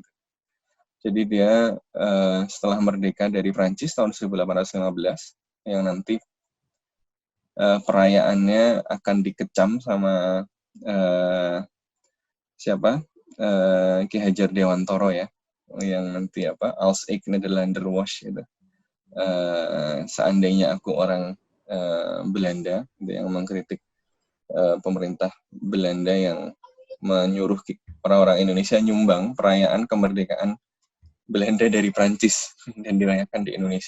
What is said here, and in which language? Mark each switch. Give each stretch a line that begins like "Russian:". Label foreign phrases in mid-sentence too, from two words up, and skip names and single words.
Indonesian: Jadi dia setelah merdeka dari Prancis tahun 1815, yang nanti perayaannya akan dikecam sama Ki Hajar Dewantoro ya, yang nanti
Dutch: als ik Nederlander was
Indonesian: gitu. Seandainya aku orang Belanda yang mengkritik pemerintah Belanda yang menyuruh orang-orang Indonesia nyumbang perayaan kemerdekaan Belanda dari Prancis dan dirayakan di Indonesia.